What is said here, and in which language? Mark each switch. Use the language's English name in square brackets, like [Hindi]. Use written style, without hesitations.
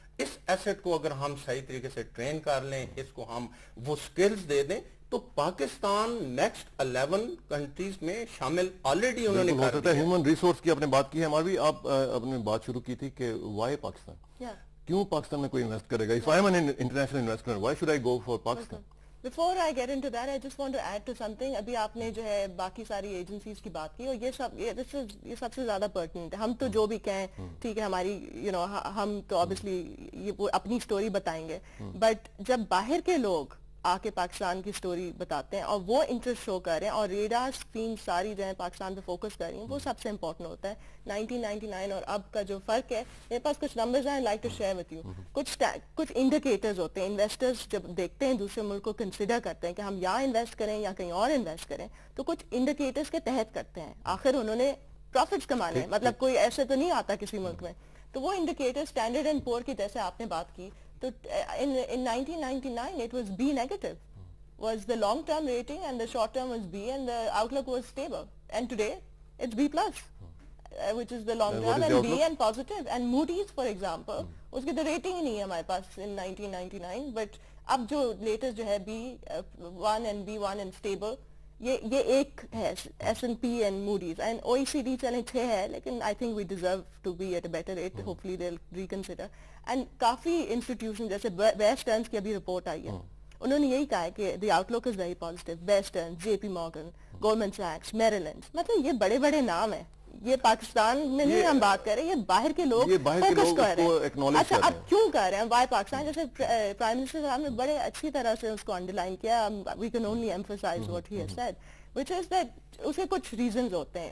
[Urdu] اس asset کو اگر ہم صحیح طریقے سے ٹرین کر لیں, اس کو ہم وہ سکلز دے دیں, تو پاکستان نیکسٹ 11 کنٹریز میں شامل آلریڈی انہوں نے کر دیا. ہیومن ریسورس کی آپ نے بات کی ہے, ہماری بھی آپ اپنے بات شروع کی تھی کہ وائی پاکستان, کیوں پاکستان میں کوئی انویسٹ کرے گا؟ [English] if I am an international investor, why should I go for Pakistan? Before I get into that, I just want to add to something. [Urdu] ابھی آپ نے جو ہے باقی ساری ایجنسیز کی بات کی, اور یہ سب سے زیادہ پرٹننٹ ہے. ہم تو جو بھی کہیں ٹھیک ہے, ہماری ہم تو obviously یہ اپنی سٹوری بتائیں گے, بٹ جب باہر کے لوگ آ کے پاکستان کی سٹوری بتاتے ہیں اور وہ انٹرسٹ شو کر رہے ہیں, اور ریڈار اسکرین ساری جو ہے پاکستان پہ فوکس کر رہی ہیں, وہ سب سے امپورٹنٹ ہوتا ہے. 1999 اور اب کا جو فرق ہے, میرے پاس کچھ نمبرز ہیں, [English] Like to share with you. [Urdu] کچھ انڈیکیٹرز ہوتے ہیں, انویسٹرز جب دیکھتے ہیں دوسرے ملک کو کنسیڈر کرتے ہیں کہ ہم یہاں انویسٹ کریں یا کہیں اور انویسٹ کریں, تو کچھ انڈیکیٹرز کے تحت کرتے ہیں. آخر انہوں نے پروفٹس کمانے ہیں, مطلب کوئی ایسے تو نہیں آتا کسی ملک میں. تو وہ انڈیکیٹر اسٹینڈرڈ اینڈ پور کی جیسے آپ نے بات کی, تو [English] in 1999 it was B negative was the long term rating, and the short term was B, and the outlook was stable. And today it's B plus, which is the long term, and B and positive. And Moody's for example, [Urdu] اس کی تو rating ہی نہیں ہے ہمارے پاس [English] in 1999, but [Urdu] اب جو latest جو ہے [English] B1 and B1 and stable, یہ ایک ہے S&P and Moody's, and OECD چلیں 6 ہے, لیکن I think we deserve to be at a better rate. Hopefully they'll reconsider. [Urdu] And coffee institution جیسے بیسٹ ارنز کی ابھی رپورٹ آئی ہے, انہوں نے یہی کہا ہے کہ [English] The outlook is very positive. [Urdu] Best earns, J P Morgan, گولڈمن sex, Meryl land, مطلب یہ بڑے بڑے نام ہیں. یہ پاکستان میں نہیں ہم بات کر رہے, یہ باہر کے لوگ فوکس کر رہے ہیں. اچھا اب کیوں کر رہے ہیں وائی پاکستان؟ جیسے پرائم منسٹر صاحب نے بڑے اچھی طرح سے اس کو انڈر لائن کیا, [English] we can only emphasize what he has said, which is that [Urdu] اس کے کچھ ریزنز ہوتے ہیں.